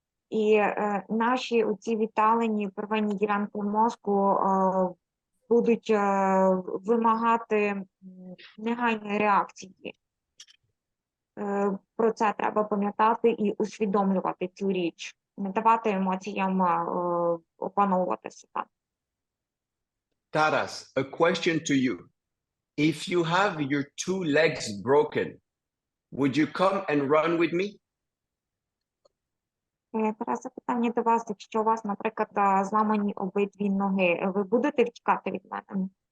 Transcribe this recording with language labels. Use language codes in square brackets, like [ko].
[uk] І наші оці віддалені первинні ділянки мозку будуть вимагати негайної реакції. Про це треба пам'ятати і усвідомлювати цю річ. Не давати емоціям опановувати себе. [en] Taras, a question to you. If you have your two legs broken, would you come and run with me? [uk] Тарас, запитання до вас, якщо у вас, наприклад, зламані обидві ноги, ви будете втікати від мене?